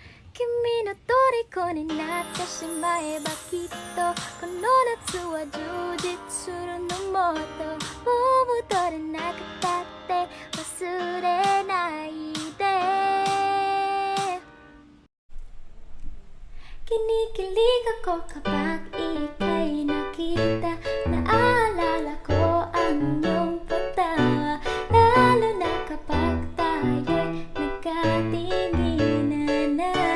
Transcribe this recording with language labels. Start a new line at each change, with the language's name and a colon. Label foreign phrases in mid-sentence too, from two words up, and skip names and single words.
Japanese: 君の虜になってしまえばきっとこの夏は充実するのもっともう戻れなくたって忘れないで
Filipino: Kinikilig ako kapag ika'y nakita Naalala ko ang iyong pagtawa Lalo na kapag tayo'y nagkatinginan na